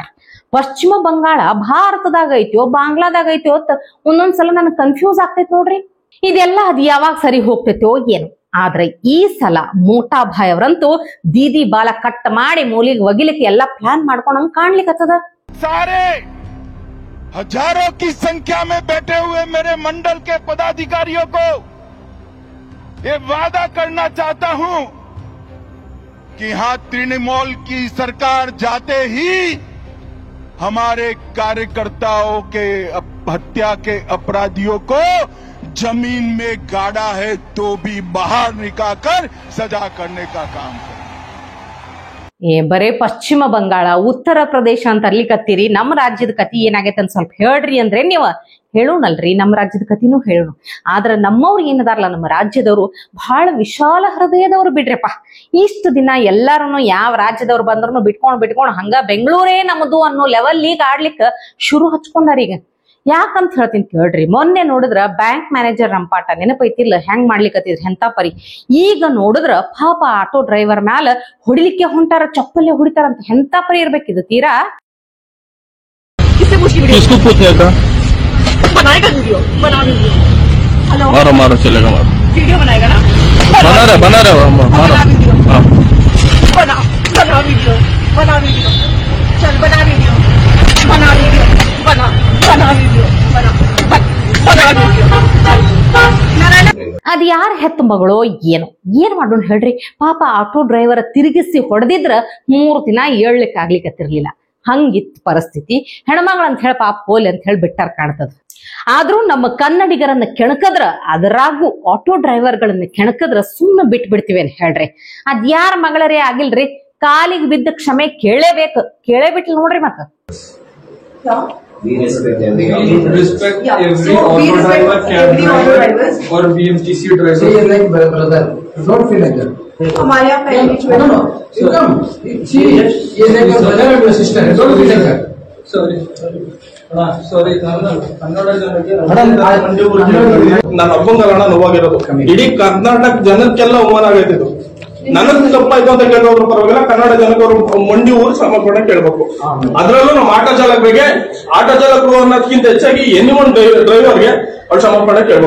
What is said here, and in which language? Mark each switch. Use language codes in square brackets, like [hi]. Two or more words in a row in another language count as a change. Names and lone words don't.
[kn] ಪಶ್ಚಿಮ ಬಂಗಾಳ ಭಾರತದಾಗ ಐತಿಯೋ ಬಾಂಗ್ಲಾದಾಗ ಐತಿಯೋ ಅಂತ ಒಂದೊಂದ್ಸಲ ನನಗೆ ಕನ್ಫ್ಯೂಸ್ ಆಗ್ತೈತಿ ನೋಡ್ರಿ. ಇದೆಲ್ಲ ಅದ್ ಯಾವಾಗ ಸರಿ ಹೋಗ್ತೈತೋ ಏನು. ಆದ್ರೆ ಈ ಸಲ ಮೋಟಾ ಭಾಯ್ ಅವರಂತೂ ದೀದಿ ಬಾಲ ಕಟ್ ಮಾಡಿ ಮೂಲಿಗೆ ಒಗಿಲಿಕ್ಕೆ ಎಲ್ಲ ಪ್ಲಾನ್ ಮಾಡ್ಕೊಂಡಂಗ್ ಕಾಣ್ಲಿಕ್ಕತ್ತದ. [hi] सारे हजारों की संख्या में बैठे हुए मेरे मंडल के पदाधिकारियों को ये वादा करना चाहता हूं कि यहाँ तृणमूल की सरकार जाते ही हमारे कार्यकर्ताओं के हत्या के अपराधियों को जमीन में गाड़ा है तो भी बाहर निकालकर सजा करने का काम करे। [kn] ಬರೇ ಪಶ್ಚಿಮ ಬಂಗಾಳ ಉತ್ತರ ಪ್ರದೇಶ ಅಂತ ಅರ್ಲಿಕತ್ತೀರಿ. ನಮ್ಮ ರಾಜ್ಯದ ಕತಿ ಏನಾಗೈತೆ ಅಂತ ಸ್ವಲ್ಪ ಹೇಳ್ರಿ ಅಂದ್ರೆ ನೀವು ಹೇಳೋಣಲ್ರಿ. ನಮ್ಮ ರಾಜ್ಯದ ಕತಿನೂ ಹೇಳೋಣ. ಆದ್ರ ನಮ್ಮವ್ರು ಏನದಾರಲ್ಲ ನಮ್ಮ ರಾಜ್ಯದವರು ಬಹಳ ವಿಶಾಲ ಹೃದಯದವ್ರು ಬಿಡ್ರಪ್ಪ. ಇಷ್ಟು ದಿನ ಎಲ್ಲಾರನು ಯಾವ ರಾಜ್ಯದವ್ರು ಬಂದ್ರು ಬಿಟ್ಕೊಂಡ್ ಹಂಗ ಬೆಂಗಳೂರೇ ನಮ್ದು ಅನ್ನೋ ಲೆವೆಲ್ ಈಗ ಆಡ್ಲಿಕ್ಕೆ ಶುರು ಹಚ್ಕೊಂಡಾರ. ಈಗ ಯಾಕಂತ ಹೇಳ್ತೀನಿ ಕೇಳ್ರಿ. ಮೊನ್ನೆ ನೋಡಿದ್ರ [en] bank manager [kn] ರಂಪಾಟ ನೆನಪೈತಿಲ್ಲ ಹೆಂಗ್ ಮಾಡ್ಲಿಕ್ಕತ್ತಿದ್ರಿ ಎಂತ ಪರಿ. ಈಗ ನೋಡಿದ್ರ ಪಾಪ [en] auto driver [kn] ಮ್ಯಾಲ ಹೊಡಿಲಿಕ್ಕೆ ಹೊಂಟಾರ, ಚಪ್ಪಲ್ಲೇ ಹೊಡಿತಾರಂತ. ಎಂತ ಪರಿ ಇರ್ಬೇಕಿದು ತೀರಾ. [hi] मारो चलेगा मारो वीडियो बनाएगा ना बना रहे मारो बना वीडियो चल बना वीडियो [kn] ಅದ್ ಯಾರ ಹೆತ್ತ ಮಗಳೋ ಏನೋ ಏನ್ ಮಾಡೋಣ ಹೇಳ್ರಿ. ಪಾಪ [en] auto driver [kn] ತಿರುಗಿಸಿ ಹೊಡೆದಿದ್ರ 3 ದಿನ ಏಳ್ಲಿಕ್ಕೆ ಆಗ್ಲಿಕ್ಕತ್ತಿರ್ಲಿಲ್ಲ. ಹಂಗಿತ್ತು ಪರಿಸ್ಥಿತಿ. ಹೆಣ್ಮಗಳಂತ ಹೇಳಿ ಪಾಪ ಹೋಲಿ ಅಂತ ಹೇಳಿ ಬಿಟ್ಟಾರ ಕಾಣ್ತದ. ಆದ್ರೂ ನಮ್ಮ ಕನ್ನಡಿಗರನ್ನ ಕೆಣಕದ್ರ, ಅದರಾಗೂ [en] auto driverಗಳನ್ನ [kn] ಕೆಣಕದ್ರ ಸುಮ್ಮನೆ ಬಿಟ್ಬಿಡ್ತೀವಿ ಅಂತ ಹೇಳ್ರಿ. ಅದ್ ಯಾರ ಮಗಳರೇ ಆಗಿಲ್ರಿ, ಕಾಲಿಗೆ ಬಿದ್ದ ಕ್ಷಮೆ ಕೇಳೇಬೇಕು. ಕೇಳೇಬಿಟ್ಲಿ ನೋಡ್ರಿ ಮತ್ತ. [en] We respect every auto driver, cab driver or BMTC driver. She is like brother. Don't feel like that. [hi] हमारे यहाँ पहले [en] No. You come. She is like your brother or your sister. Don't feel like that. Sorry. [kn] ಕನ್ನಡ ಜನಕ್ಕೆ ನಾನು ಅಪ್ಪಂಗಲ್ಲ ನೋವಾಗಿರೋದು. ಇಡೀ ಕರ್ನಾಟಕ ಜನಕ್ಕೆಲ್ಲ ಅವಮಾನ ಆಗೈತೆ ಇದು. ನನಗ್ ತಪ್ಪಾಯ್ತು ಅಂತ ಕೇಳೋದ್ರ ಪರವಾಗಿಲ್ಲ, ಕನ್ನಡ ಜನಕ್ಕೆ ಅವರು ಮಂಡಿ ಊರು ಸಮರ್ಪಣೆ ಕೇಳ್ಬೇಕು. ಅದ್ರಲ್ಲೂ ನಮ್ಮ ಆಟೋ ಚಾಲಕರು ಅನ್ನೋದಕ್ಕಿಂತ ಹೆಚ್ಚಾಗಿ [en] anyone driverಗೆ [kn] ಅವ್ರು ಸಮರ್ಪಣೆ ಕೇಳ್ಬೇಕು.